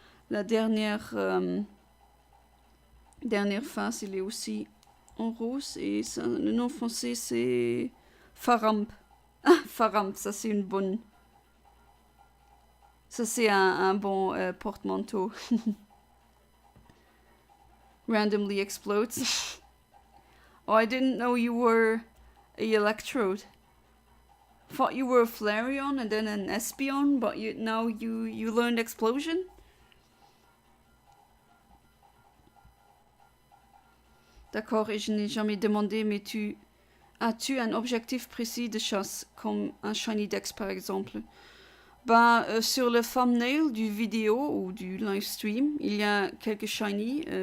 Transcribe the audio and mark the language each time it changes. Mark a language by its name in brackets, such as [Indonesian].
[French] La dernière face, il est aussi en rose. Et ça, le nom français, c'est Faramp. Ah, Faramp, ça c'est une bonne... Ça c'est un bon porte-manteau. [English] Randomly explodes. Oh, I didn't know you were a Electrode. Thought you were a Flareon and then an Espeon, but now you learned Explosion? [French] D'accord, et je n'ai jamais demandé, mais as-tu un objectif précis de chasse, comme un Shiny Dex par exemple? Sur le thumbnail du vidéo ou du live stream, il y a quelques shiny.